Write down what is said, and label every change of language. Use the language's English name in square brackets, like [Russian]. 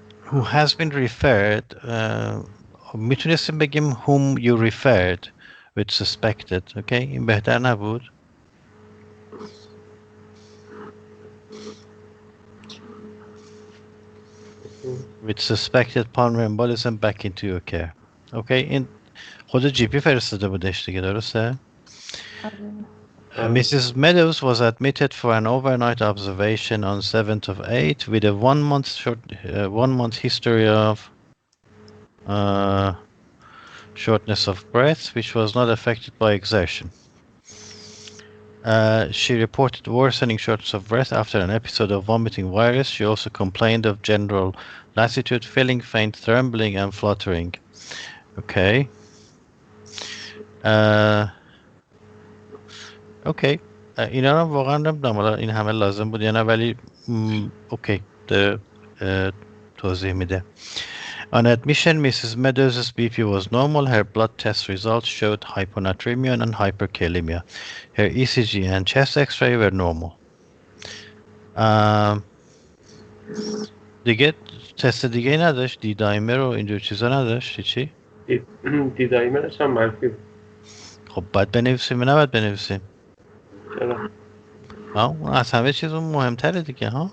[English] Who has been referred, [Persian] میتونستیم بگیم [English] whom you referred with suspected. Okay. [Persian] این بهتر نبود؟ [English] with suspected pulmonary embolism back into your care. Okay. [Persian] این خود جی پی فرستاده بودش دیگه، درسته؟ Mrs. [English] Meadows was admitted for an overnight observation on 7th of 8 with a 1 month history of shortness of breath, which was not affected by exertion. She reported worsening shortness of breath after an episode of vomiting virus. She also complained of general lassitude, feeling faint, trembling, and fluttering. Okay. [Persian] اوکی. اینا رو واقعا نمیدونم حالا این همه لازم بود یا نه، ولی اوکی توضیح میده. [English] On admission, Mrs. Meadows' BP was normal. Her blood test results showed hyponatremia and hyperkalemia. Her ECG and chest X-ray were normal. [Persian] دیگه تست دیگه نداشت؟ دی دایمر و اینجور چیزا نداشت؟ چی؟ دی دایمرش هم منفی. خب باید بنویسیم یا نباید بنویسیم؟ چرا؟ اون از همه چیز اون مهمتره دیگه ها؟